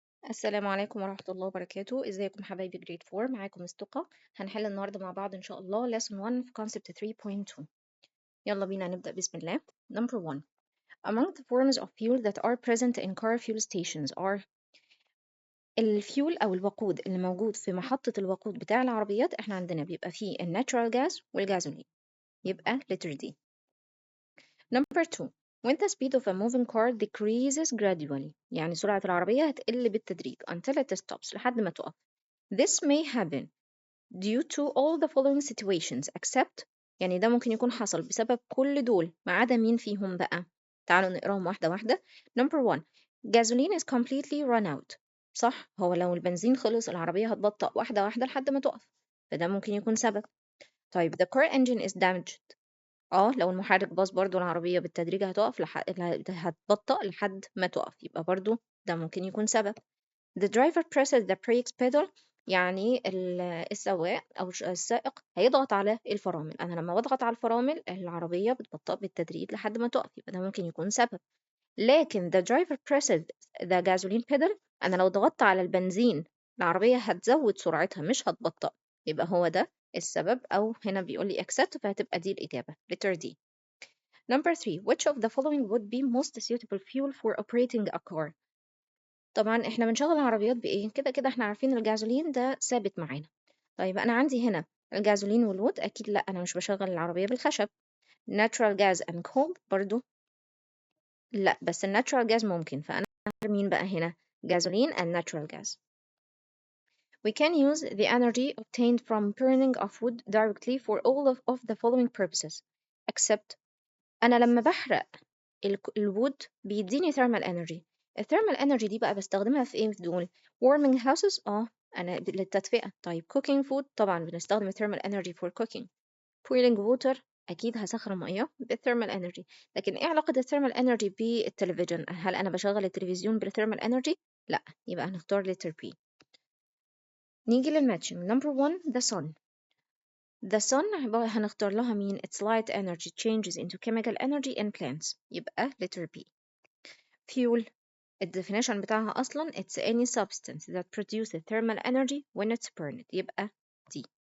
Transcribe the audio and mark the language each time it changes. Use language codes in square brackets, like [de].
[ar] السلام عليكم ورحمة الله وبركاته. ازيكم حبايبي جريد 4؟ معاكم استقى. هنحل النهاردة مع بعض ان شاء الله lesson 1 في concept 3.2. يلا بينا نبدأ بسم الله. Number 1. [en] Among the forms of fuel that are present in car fuel stations are [ar] الفيول أو الوقود اللي موجود في محطة الوقود بتاع العربيات. احنا عندنا بيبقى فيه الناتشورال جاز والجازولين، يبقى letter D. [en] Number 2. When the speed of a moving car decreases gradually، [ar] يعني سرعة العربية هتقل بالتدريج [en] until it stops، [ar] لحد ما تقف. [en] This may happen due to all the following situations except، [ar] يعني ده ممكن يكون حصل بسبب كل دول ما عدا مين فيهم بقى؟ تعالوا نقراهم واحدة واحدة. [en] Number 1. Gasoline is completely run out. [ar] صح، هو لو البنزين خلص العربية هتبطأ واحدة واحدة لحد ما تقف، فده ممكن يكون سبب. [en] طيب the car engine is damaged. [ar] لو المحرك باظ برضو العربية بالتدريج هتقف هتبطأ لحد ما تقف، يبقى برضو ده ممكن يكون سبب. [en] The driver presses the brakes pedal، [ar] يعني السواق أو السائق هيضغط على الفرامل. أنا لما بضغط على الفرامل العربية بتبطأ بالتدريج لحد ما تقف، يبقى ده ممكن يكون سبب. لكن [en] the driver presses the gasoline pedal، [ar] أنا لو ضغطت على البنزين العربية هتزود سرعتها مش هتبطأ، يبقى هو ده السبب. أو هنا بيقول لي accept، فهتبقى دي الإجابة letter D. [en] Number 3. Which of the following would be most suitable fuel for operating a car؟ [ar] طبعا احنا بنشغل العربيات بايه؟ كده كده احنا عارفين الجازولين ده ثابت معانا. طيب انا عندي هنا الجازولين والوود، اكيد لا، انا مش بشغل العربيه بالخشب. [en] natural gas and coal [ar] برضو لا، بس الناتشورال جاز ممكن، فانا هختار مين بقى هنا؟ جازولين and natural gas. [en] We can use the energy obtained from burning of wood directly for all of the following purposes except، [ar] انا لما بحرق الوود بيديني [en] thermal energy. [ar] الثيرمال energy دي بقى بستخدمها في ايه في دول؟ [en] warming houses، [ar] انا للتدفئة. [en] طيب cooking food، [ar] طبعا بنستخدم [en] thermal energy for cooking. boiling water، [ar] اكيد هسخن ميه بالثيرمال energy. لكن ايه علاقة الثيرمال energy بالتلفزيون؟ هل انا بشغل التلفزيون بالثيرمال energy؟ لا، يبقى هنختار letter B. نيجي للماتشنج. [en] number 1 the sun. The sun [ar] هنختار لها مين؟ [en] its light energy changes into chemical energy in plants، يبقى letter B. fuel، [ar] الديفينيشن بتاعها أصلا [en] it's any substance that produces thermal energy when it's burned، يبقى D.